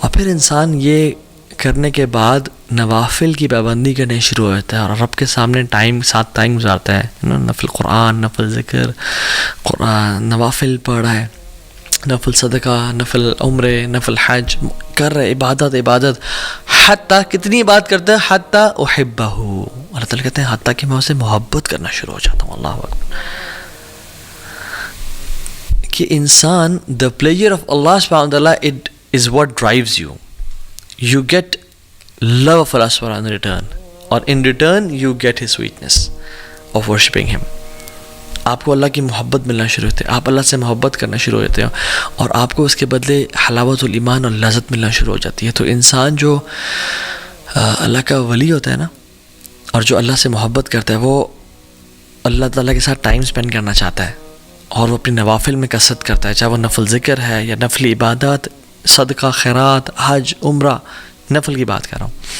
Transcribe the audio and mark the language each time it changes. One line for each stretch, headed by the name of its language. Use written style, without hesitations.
Urdu: اور پھر انسان یہ کرنے کے بعد نوافل کی پابندی کرنے شروع ہو جاتا ہے اور رب کے سامنے ساتھ ٹائم گزارتا ہے، نفل قرآن، نفل ذکر، قرآن، نوافل پڑھ رہا ہے، نفل صدقہ، نفل عمرے، نفل حج کر رہے، عبادت. حتیٰ کتنی عبادت کرتا ہے، حتیٰ احبہ، اللہ تعالیٰ کہتے ہیں حتیٰ کہ میں اسے محبت کرنا شروع ہو جاتا ہوں. اللہ اکبر.
English: کہ انسان the pleasure of Allah subhanahu wa ta'ala, it is what drives you. You get love of Allah subhanahu wa ta'ala in return, or in return you get his sweetness of worshipping him.
Urdu: آپ کو اللہ کی محبت ملنا شروع ہوتی ہے، آپ اللہ سے محبت کرنا شروع ہو جاتے ہیں، اور آپ کو اس کے بدلے حلاوت الایمان اور لذت ملنا شروع ہو جاتی ہے. تو انسان جو اللہ کا ولی ہوتا ہے نا، اور جو اللہ سے محبت کرتا ہے، وہ اللہ تعالیٰ کے ساتھ ٹائم سپینڈ کرنا چاہتا ہے، اور وہ اپنی نوافل میں کثرت کرتا ہے، چاہے وہ نفل ذکر ہے یا نفل عبادات، صدقہ، خیرات، حج، عمرہ، نفل کی بات کر رہا ہوں.